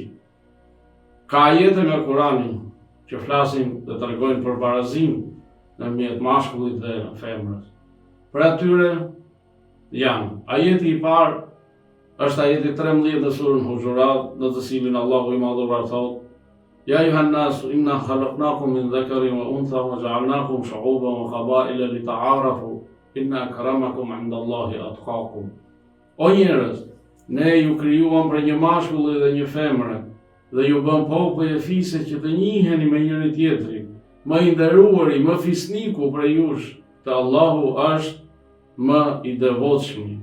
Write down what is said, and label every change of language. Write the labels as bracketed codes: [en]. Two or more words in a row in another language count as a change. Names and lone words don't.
[sq] Ka ajete nga Kurani që flasin dhe tregojnë për barazim në mjet mashkullit dhe femrës. Për atyre janë ajeti i parë është ajeti 13 në surën Hujurat, në të cilin Allahu i madhëruar thotë: [ar] "يا أيها الناس إنا خلقناكم من ذكر وأنثى وجعلناكم شعوبا وقبائل لتعارفوا إن أكرمكم عند الله أتقاكم." [sq] O njerëz, ne ju krijuam për një mashkull dhe një femër dhe ju bëm popull e fisë që të njiheni me njëri tjetrin. Më i nderuari, më fisniku prej jush, te Allahu është më i devotshëm.